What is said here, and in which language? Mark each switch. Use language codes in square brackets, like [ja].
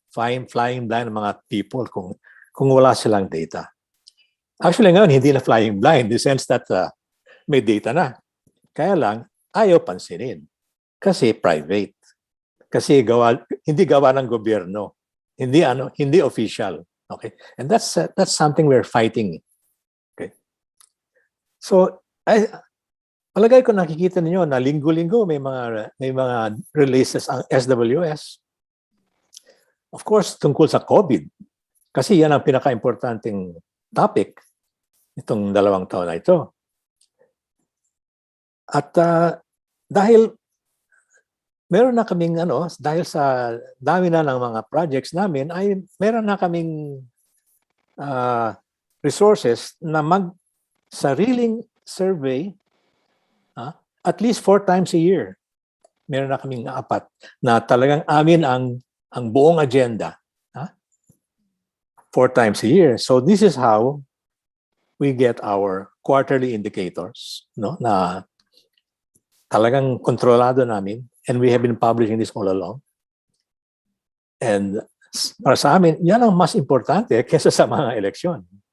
[en] Flying blind [tl] ang mga people kung wala silang data. Actually, ngayon, hindi na [en] flying blind in the sense that [tl] may data na. Kaya lang, ayaw pansinin. Kasi private. Kasi hindi gawa ng gobyerno. Hindi official. Okay? [en] And that's something we're fighting. Okay? [tl] So, palagay ko nakikita niyo na linggo-linggo may mga releases ang SWS. [en] Of course, [tl] tungkol sa COVID. Kasi yan ang pinaka-importanting topic itong 2 taon na ito. At dahil meron na kaming dahil sa dami na ng mga projects namin, ay meron na kaming resources na mag-sariling survey [en] at least 4 times a year. [tl] Meron na kaming 4 na talagang amin ang buong agenda [en] 4 times a year. So this is how we get our quarterly indicators, [tl] na talagang kontrolado namin, [en] and we have been publishing this all along. [tl] And para sa amin, yan ang mas importante kaysa sa mga eleksyon.